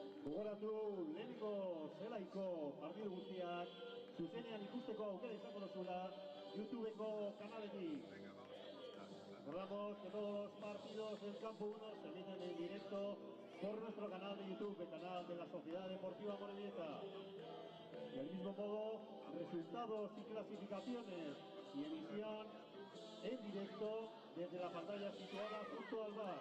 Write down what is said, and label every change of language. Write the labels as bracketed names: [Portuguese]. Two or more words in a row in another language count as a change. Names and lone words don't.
[Basque] Gogoratu lehenengo zelaiko partidu guztiak zuzenean ikusteko aukera izango duzula YouTubeko kanaletik. [Spanish] Recordamos que todos los partidos del Campo 1 se emiten en directo por nuestro canal de YouTube, el canal de la Sociedad Deportiva Amorebieta. Del mismo modo, resultados y clasificaciones y emisión en directo desde la pantalla situada junto al bar.